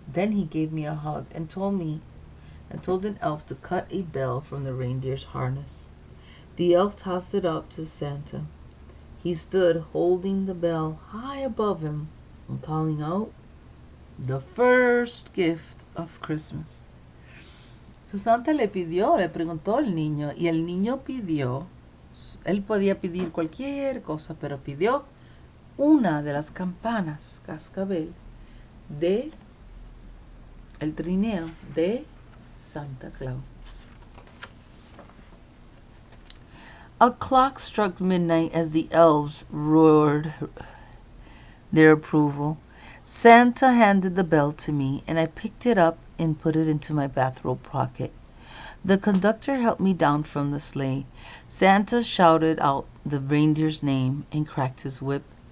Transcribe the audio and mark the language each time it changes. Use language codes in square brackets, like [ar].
[en] Then he gave me a hug and told an elf to cut a bell from the reindeer's harness. The elf tossed it up to Santa. He stood holding the bell high above him and calling out, "The first gift of Christmas." [es] So Santa le preguntó al niño, y el niño pidió, él podía pedir cualquier cosa, pero pidió una de las campanas, cascabel, de el trineo de Santa Claus. [en] A clock struck midnight as the elves roared their approval. Santa handed the bell to me, and I picked it up and put it into my bathrobe pocket. The conductor helped me down from the sleigh. Santa shouted out the reindeer's name and cracked his whip.